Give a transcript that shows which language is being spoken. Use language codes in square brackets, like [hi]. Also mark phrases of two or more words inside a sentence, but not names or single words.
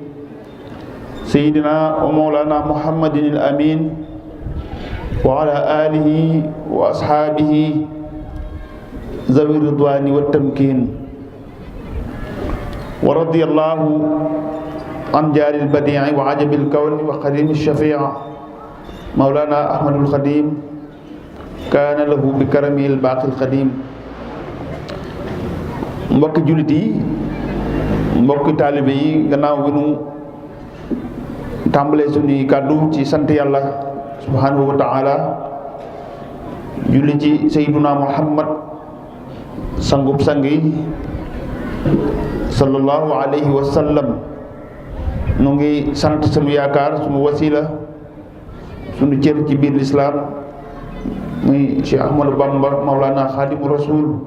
[ar] سيدنا ومولانا محمد الأمين وعلى آله وأصحابه ذوي الرضوان والتمكين ورضي الله عن جار البديع وعجب الكون وقديم الشفيع مولانا أحمد الخديم كان له بكرمه الباقي القديم [wo] mbokki jullit yi mbokki taalibe yi gannaaw bi nu tàmbalee suñuy kàddu ci sant yàlla [ar] سبحانه وتعالى [wo] julli ci [ar] سيدنا محمد [wo] sangub sang yi [ar] صلى الله عليه وسلم [wo] nu ngi sant sunu yaakaar sunu wasila sunu cër ci biir lislaam muy Cheikh Ahmadou Bamba Mawlana Khadimu Rasul